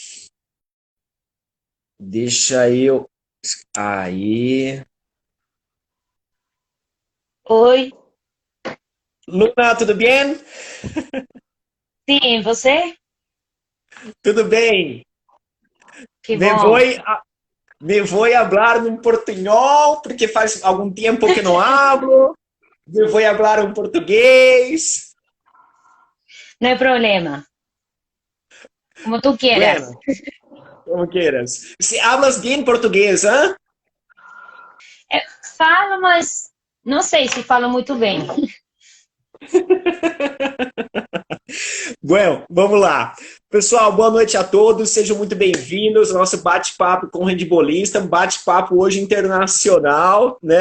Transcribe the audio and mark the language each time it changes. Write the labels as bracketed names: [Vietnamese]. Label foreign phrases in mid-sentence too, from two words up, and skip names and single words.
[Portuguese] Deixa eu... Aí... Oi, Luna, tudo bem? sim, você? Tudo bem? Que [Spanish] Me bom. voy a, me voy a hablar [Portuguese] um portunhol, porque faz algum tempo que não hablo. [Spanish] Me voy a hablar [Portuguese] um português. [Spanish] No hay problema, como tú quieras. [Portuguese] Bueno, como queiras. [Spanish] Se hablas [Portuguese] bem português, hã? Falo, mas não sei se falo muito bem. Bueno, vamos lá. Pessoal, boa noite a todos, sejam muito bem-vindos ao nosso bate-papo com o handbolista, um bate-papo hoje internacional, né?